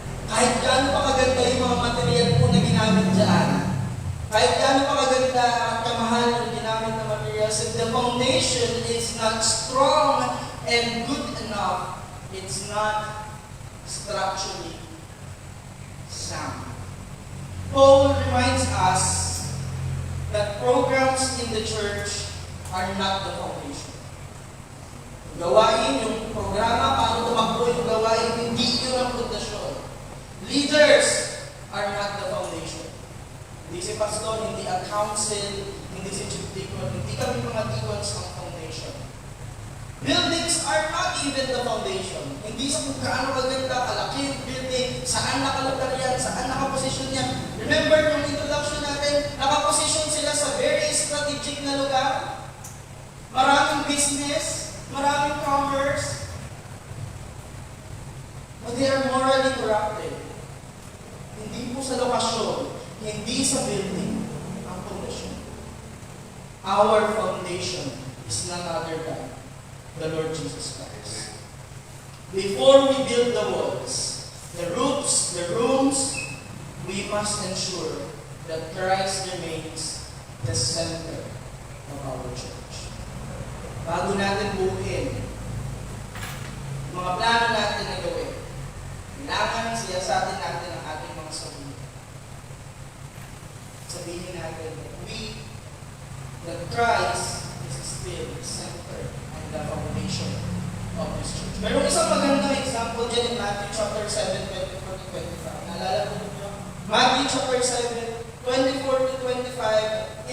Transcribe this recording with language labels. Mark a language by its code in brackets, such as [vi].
[tl] Kahit gaano pa kaganda yung mga material po na ginamit dyan, kahit gaano pa kaganda at kamahal yung ginamit na materials, [en] if the foundation is not strong and good enough, it's not structurally sound. Paul reminds us that programs in the church are not the foundation. [tl] Gawain, yung programa, paano tumakbo yung gawain, hindi yun ang pundasyon. [en] Leaders are not the foundation. [tl] Hindi si pastor, hindi ang council, hindi si chief deacon, hindi kami mga deacons ang foundation. [en] Buildings are not even the foundation. [tl] Hindi sa kung gaano maganda, kalaki yung building, saan nakalagay yan, saan nakaposisyon yan. Remember yung introduction natin, nakaposisyon sila sa very strategic na lugar. Maraming business, maraming commerce, [en] but they are morally corrupted. [tl] Hindi po sa lokasyon, hindi sa building ang foundation. [en] Our foundation is none other than the Lord Jesus Christ. Before we build the walls, the roofs, the rooms, we must ensure that Christ remains the center of our church. [tl] Bago natin buuin mga plano natin na gawin, kailangan siyasatin natin ang ating mga sarili. Sabihin natin [en] that Christ is still the center and the foundation of this church. [tl] Merong isang magandang example dyan in Matthew chapter 7, 24-25. Naalala mo nyo? [en] Matthew chapter 7, 24-25.